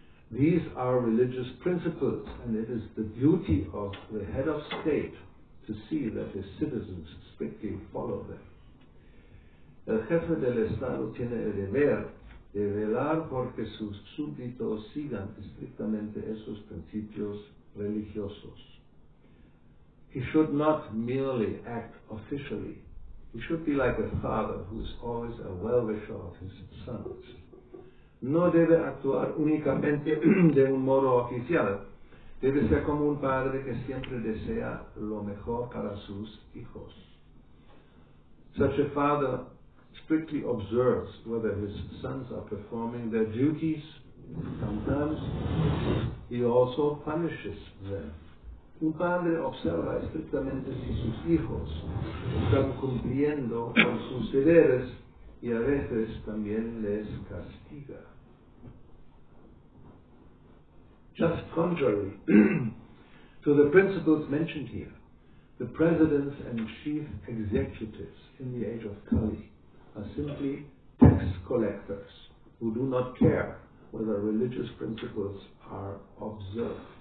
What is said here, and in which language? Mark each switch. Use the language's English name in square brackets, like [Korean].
[English] These are religious principles, and it is the duty of the head of state to see that his citizens strictly follow them. [Spanish] El jefe del Estado tiene el deber de velar porque sus súbditos sigan estrictamente esos principios religiosos. [English] He should not merely act officially. He should be like a father who is always a well-wisher of his sons. [Spanish] No debe actuar únicamente de un modo oficial. Debe ser como un padre que siempre desea lo mejor para sus hijos. [English] Such a father strictly observes whether his sons are performing their duties. Sometimes he also punishes them. [Spanish] Un padre observa estrictamente si sus hijos están cumpliendo con sus deberes y a veces también les castiga. [English] Just contrary to the principles mentioned here, the presidents and chief executives in the age of Kali are simply tax collectors who do not care whether religious principles are observed.